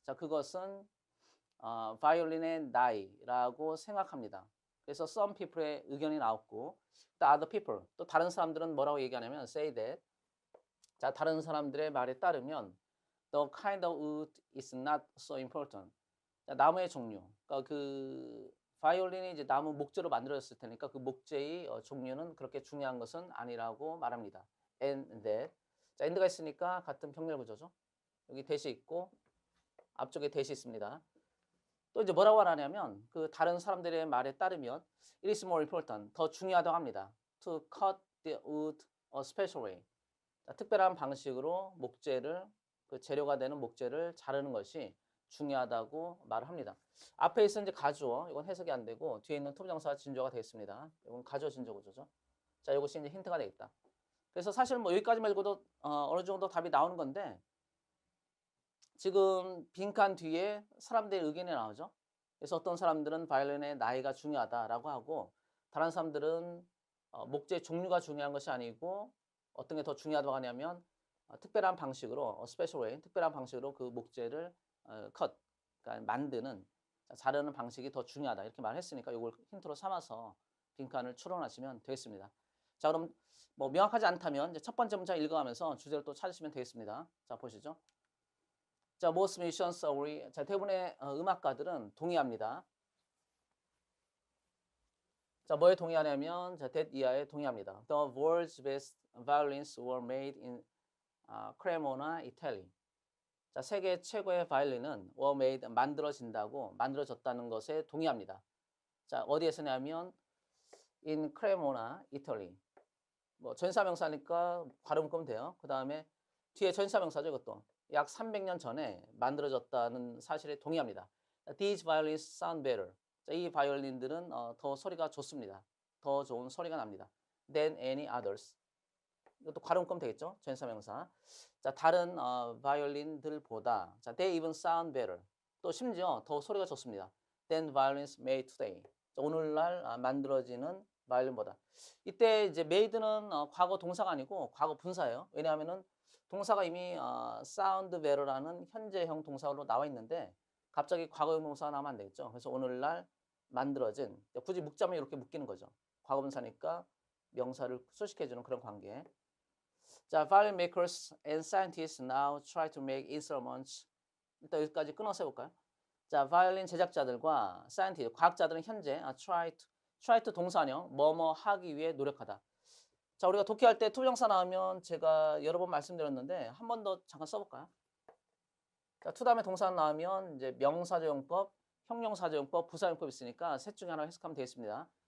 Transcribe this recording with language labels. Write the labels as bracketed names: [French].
[Korean] 자, 그것은 바이올린의 나이라고 생각합니다. [English] 그래서 some people [Korean] 의 의견이 나왔고 [English] the other people [Korean] 또 다른 사람들은 뭐라고 얘기하냐면 [English] say that [Korean] 자, 다른 사람들의 말에 따르면 [English] the kind of wood is not so important. [Korean] 자, 나무의 종류. 그러니까 그 바이올린이 이제 나무 목재로 만들어졌을 테니까 그 목재의 종류는 그렇게 중요한 것은 아니라고 말합니다. [English] and that. [Korean] 자, and가 있으니까 같은 병렬 구조죠. 여기 대시 있고 앞쪽에 대시 있습니다. 또 이제 뭐라고 하냐면 그 다른 사람들의 말에 따르면 [English] it is more important. [Korean] 더 중요하다고 합니다. [English] to cut the wood a special way. [Korean] 자, 특별한 방식으로 목재를 그 재료가 되는 목재를 자르는 것이 중요하다고 말을 합니다. 앞에 있은 이제 가주어 이건 해석이 안 되고 뒤에 있는 투부정사 진조가 되겠습니다. 이건 가주어 진조 구조죠. 자, 이것이 이제 힌트가 되겠다. 그래서 사실 뭐 여기까지만 읽어도 어느 정도 답이 나오는 건데 지금 빈칸 뒤에 사람들의 의견이 나오죠. 그래서 어떤 사람들은 바이올린의 나이가 중요하다라고 하고 다른 사람들은 목재의 종류가 중요한 것이 아니고 어떤 게 더 중요하다고 하냐면 특별한 방식으로 [English] 스페셜 웨이 [Korean] 특별한 방식으로 그 목재를 컷 그러니까 만드는 자르는 방식이 더 중요하다 이렇게 말했으니까 이걸 힌트로 삼아서 빈칸을 추론하시면 되겠습니다. 자, 그럼 뭐 명확하지 않다면 이제 첫 번째 문장 읽어가면서 주제를 또 찾으시면 되겠습니다. 자, 보시죠. 자, [English] most musicians agree. [Korean] 자, 대부분의 음악가들은 동의합니다. 자, 뭐에 동의하냐면 자, that 이하에 동의합니다. [English] The world's best violins were made in Cremona, Italy. [Korean] 자, 세계 최고의 바이올린은 [English] were made [Korean] 만들어진다고 만들어졌다는 것에 동의합니다. 자, 어디에서냐면 in Cremona, 이탈리. 뭐 전사명사니까 괄호 묶으면 돼요. 그다음에 뒤에 전사명사죠, 이것도. 약 300년 전에 만들어졌다는 사실에 동의합니다. [English] These violins sound better. [Korean] 자, 이 바이올린들은 더 소리가 좋습니다. 더 좋은 소리가 납니다. [English] Than any others. [Korean] 이것도 괄호 묶으면 되겠죠? 전사명사. 자, 다른 바이올린들보다 자, [English] they even sound better. [Korean] 또 심지어 더 소리가 좋습니다. [English] Than violins made today. [Korean] 자, 오늘날 만들어지는 바이올린보다. 이때 이제 made는 과거 동사가 아니고 과거 분사예요. 왜냐하면은 동사가 이미 [English] sound better [Korean] 라는 현재형 동사로 나와 있는데 갑자기 과거형 동사가 나오면 안 되겠죠. 그래서 오늘날 만들어진 굳이 묵자면 이렇게 묶이는 거죠. 과거 분사니까 명사를 수식해주는 그런 관계. [English] 자, violin makers and scientists now try to make instruments. [Korean] 일단 여기까지 끊어서 해볼까요? 자, 바이올린 제작자들과 scientist, 과학자들은 현재 [English] try to [Korean] 동사형, 뭐뭐 하기 위해 노력하다. 자, 우리가 독해할 때 투부정사 나오면 제가 여러 번 말씀드렸는데 한 번 더 잠깐 써볼까요? 자, to 다음에 동사 나오면 이제 명사조용법, 형용사조용법, 부사용법 있으니까 셋 중에 하나 해석하면 되겠습니다.